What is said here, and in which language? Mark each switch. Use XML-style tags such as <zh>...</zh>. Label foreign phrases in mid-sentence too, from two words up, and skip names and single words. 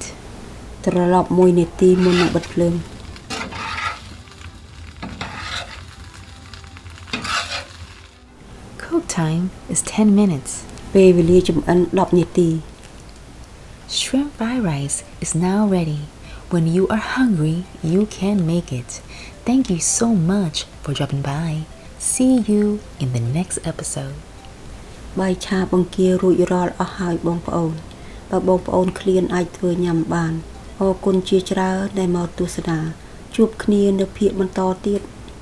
<km>ត្រឡប់1នាទីមុននឹងបិទភ្លើង</km> <en>Cook time is 10 minutes.</en> <km>ពេលវេលាចម្អិន10នាទី</km> <en>Shrimp fried rice is now ready. When you are hungry, you can make it. Thank you so much for dropping by. See you in the next episode.</en> <km>បាយឆាបង្គារួចរាល់អស់ហើយបងប្អូនបើបងប្អូនឃ្លានអាចធ្វើញ៉ាំបានអរគុណជាច្រើនដែលមកទស្សនាជួបគ្នានៅភាគបន្តទៀត</km>